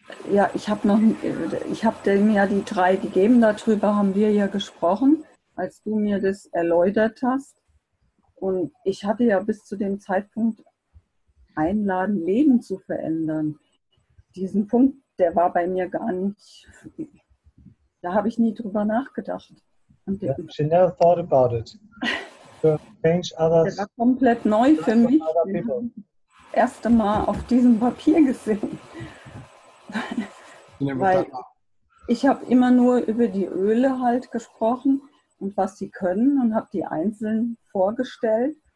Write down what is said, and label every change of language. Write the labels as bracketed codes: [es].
[de] Ja, ich habe dem ja die 3 gegeben, darüber haben wir ja gesprochen, als du mir das erläutert hast. Und ich hatte ja bis zu dem Zeitpunkt einladen, Leben zu verändern. Diesen Punkt, der war bei mir gar nicht, da habe ich nie drüber nachgedacht. [en] Yeah, she never thought about it. To change others. [de] Der war komplett neu für mich. Das erste Mal auf diesem Papier gesehen. Weil ich habe immer nur über die Öle halt gesprochen und was sie können und habe die einzeln vorgestellt.